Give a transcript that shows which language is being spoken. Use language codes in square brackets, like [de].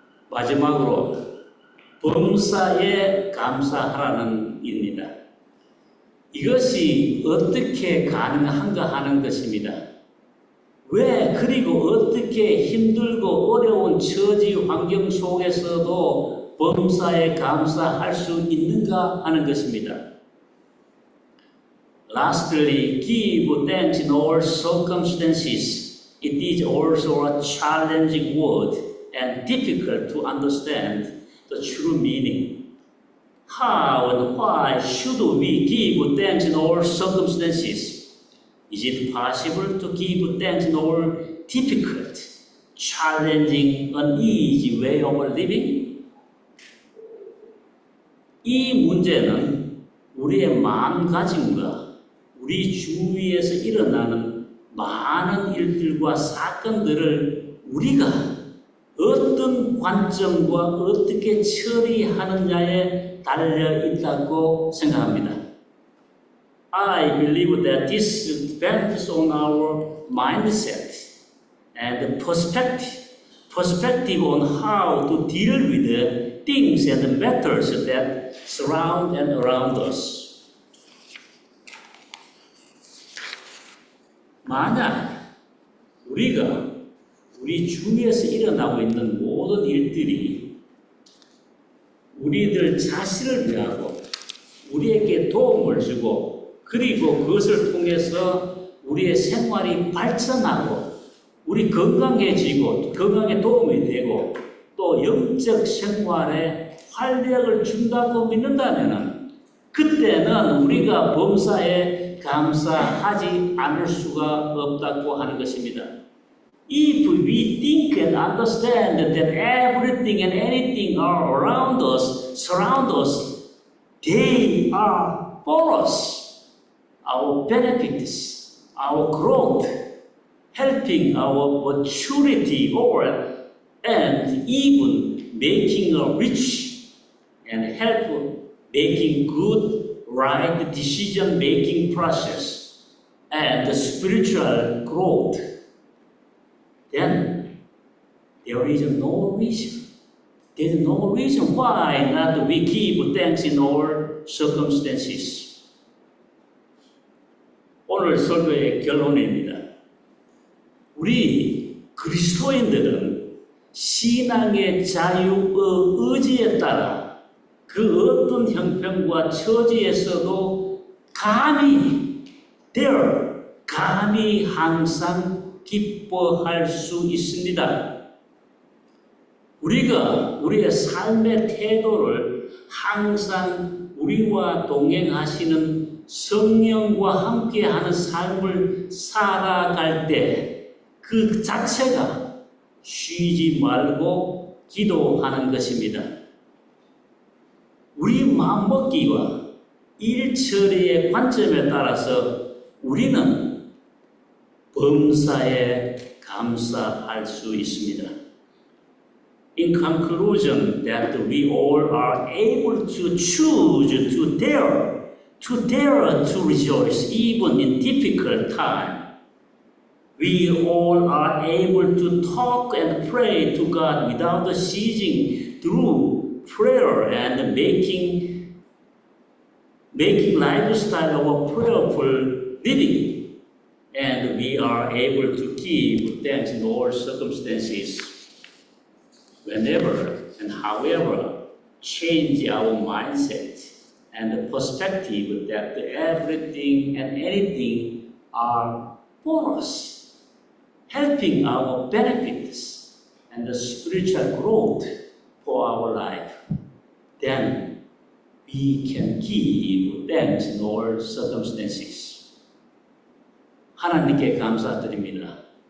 [ko] 마지막으로 범사에 감사하라는 입니다. 이것이 어떻게 가능한가 하는 것입니다. 왜 그리고 어떻게 힘들고 어려운 처지 환경 속에서도 범사에 감사할 수 있는가 하는 것입니다. [en] Lastly, give thanks in all circumstances. It is also a challenging word and difficult to understand the true meaning. How and why should we give thanks in all circumstances? Is it possible to give thanks in all difficult, challenging, uneasy way of living? [ko] 이 문제는 우리의 마음가짐과 우리 주위에서 일어나는 많은 일들과 사건들을 우리가 어떤 관점과 어떻게 처리하느냐에 달려 있다고 생각합니다. [en] I believe that this depends on our mindset and perspective on how to deal with the things and matters that surround and around us. [ko] 만약 우리가 우리 주위에서 일어나고 있는 모든 일들이 우리들 자신을 위하고 우리에게 도움을 주고 그리고 그것을 통해서 우리의 생활이 발전하고 우리 건강해지고 건강에 도움이 되고 또 영적 생활에 활력을 준다고 믿는다면 그때는 우리가 범사에 감사하지 않을 수가 없다고 하는 것입니다. [en] If we think and understand that everything and anything are around us, surround us, they are for us. Our benefits, our growth, helping our maturity and even making us rich and help making good, right decision-making process and spiritual growth, then there is no reason. There is no reason why not we give thanks in all circumstances. [ko] 오늘 설교의 결론입니다. 우리 그리스도인들은 신앙의 자유의 의지에 따라 그 어떤 형편과 처지에서도 감히 항상 기뻐할 수 있습니다. 우리가 우리의 삶의 태도를 항상 우리와 동행하시는 성령과 함께하는 삶을 살아갈 때 그 자체가 쉬지 말고 기도하는 것입니다. 우리 마음먹기와 일처리의 관점에 따라서 우리는 범사에 감사할 수 있습니다. [en] In conclusion, that we all are able to choose to dare to rejoice even in difficult time. We all are able to talk and pray to God without ceasing through prayer and making lifestyle of prayerful living. And we are able to give thanks in all circumstances. Whenever and however, change our mindset and the perspective that everything and anything are for us, helping our benefits and the spiritual growth for our life, then we can give thanks in all circumstances. [ko] 하나님께 감사드립니다.